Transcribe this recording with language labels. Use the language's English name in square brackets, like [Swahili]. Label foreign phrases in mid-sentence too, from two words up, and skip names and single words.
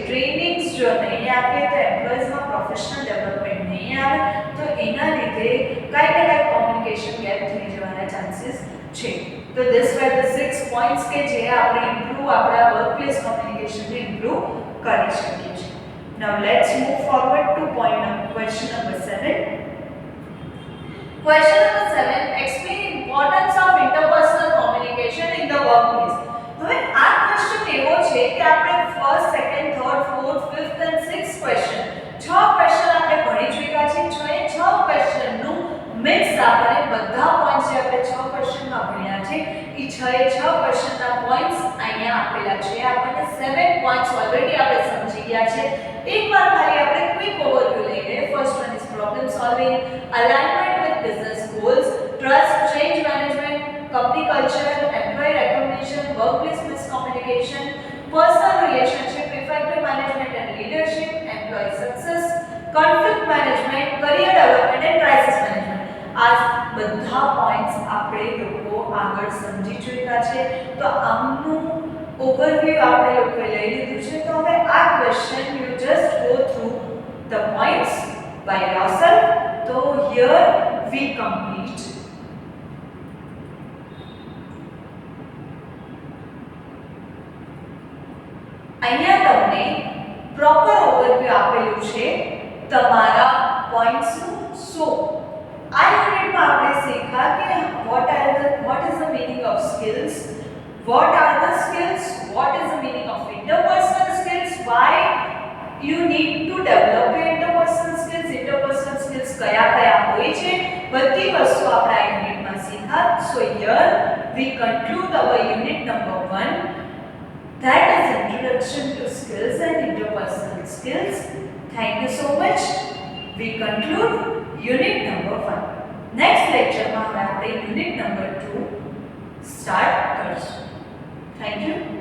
[Gujarati] ટ્રેનિંગ્સ જો નહીં આપીએ તો એમ્પ્લોઈઝમાં પ્રોફેશનલ ડેવલપમેન્ટ નહીં આવે, તો એના લીધે કાંઈ ને કાંઈ કોમ્યુનિકેશન ગેપ થઈ જવાના ચાન્સીસ છે. તો [English] this were the 6 points [Gujarati] કે જે આપણે ઇમ્પ્રૂવ આપણા વર્કપ્લેસ કોમ્યુનિકેશનને ઇમ્પ્રૂવ કરી શકીએ છીએ. [English] Now let's move forward to question number 7. Question number 7, explain importance of interpersonal communication in the workplace. [Gujarati] હવે આ ક્વેશ્ચન એવો છે કે આપણે [English] first, second, third, fourth, fifth and sixth question [Gujarati] 6 ક્વેશ્ચન આપણે ભણી ચૂક્યા છે. 6 ક્વેશ્ચનનું મિક્સ આપણે બધા પોઈન્ટ્સ જે આપણે 6 ક્વેશ્ચનમાં ભણ્યા છે એ 6 ક્વેશ્ચનના પોઈન્ટ્સ અહીંયા આપેલા છે. આપણને 7 પોઈન્ટ્સ ઓલરેડી આપણે સમજી ગયા છે. એકવાર ખાલી આપણે [English] quick overview લઈને first one is problem solving, alignment with business goals, trust, change management, company culture, employee recognition, workplace miscommunication, personal relationship, effective management and leadership, employee success, conflict management, career development and crisis management. [Gujarati] આ બધા પોઈન્ટ્સ આપણે લોકો આગળ સમજી ચૂક્યા છે. તો આમનું ઓવરવ્યુ આપણે લોકોએ લઈ લીધું છે. તો હવે આ [English] question you just go through the points by yourself. તો here we complete. [Gujarati] અહીંયા તમને પ્રોપર ઓવરવ્યુ આપેલું છે તમારા પોઈન્ટ્સનું. સો આ યુનિટમાં આપણે શીખ્યા કે [English] what is the meaning of skills, what are the skills, what is the meaning of interpersonal skills, why you need to develop your interpersonal skills [Gujarati] કયા કયા હોય છે, બધી વસ્તુ આપણે આ યુનિટમાં શીખ્યા. [English] So here we conclude our unit number 1, that is introduction to skills and interpersonal skills. Thank you so much. We conclude unit number 1. Next lecture [Gujarati] માં આપણે [English] unit number 2 start કરીશું. Thank you.